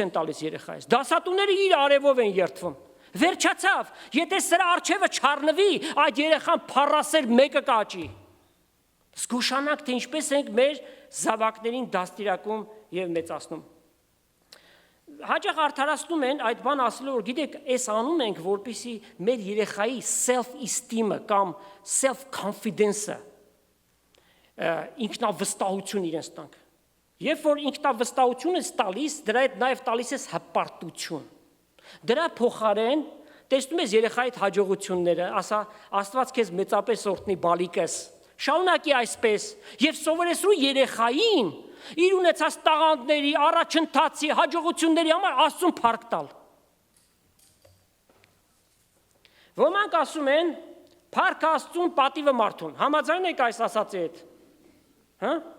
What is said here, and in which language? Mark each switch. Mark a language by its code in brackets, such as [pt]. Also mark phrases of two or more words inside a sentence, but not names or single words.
[hy] են տալիս երեխայից։ Դասատուները իր արևով են երդվում։ Վերջացավ, եթե սրա արջևը չառնվի, այդ երեխան փառասեր մեկը կաճի։ Զգուշանանք, թե ինչպես ենք մեր զավակներին դաստիարակում եւ մեծացնում։ Հաճախ արդարացնում են այդ բան ասելով, որ գիտեք, այս անում ենք, որպեսզի մեր երեխայի self-esteem-ը կամ self-confidence-ը ինքնավստահություն իրենց տանք։ Երբ որ ինքնավստահություն ես տալիս, դրա հետ նաև տալիս ես հպարտություն։ Դրա փոխարեն տեսնում ես երեխայի հաջողությունները, ասա Աստված քեզ մեծապես օրհնի բալիկս։ Շարունակի այսպես եւ սովորեցրու երեխային իր ունեցած տաղանդների, առաջընթացի, հաջողությունների համար Աստծուն փառք տալ։ Ոմանք ասում են, փառք Աստծուն, պատիվը մարդուն։ Համաձայն եք այս ասածի հետ։ Հա?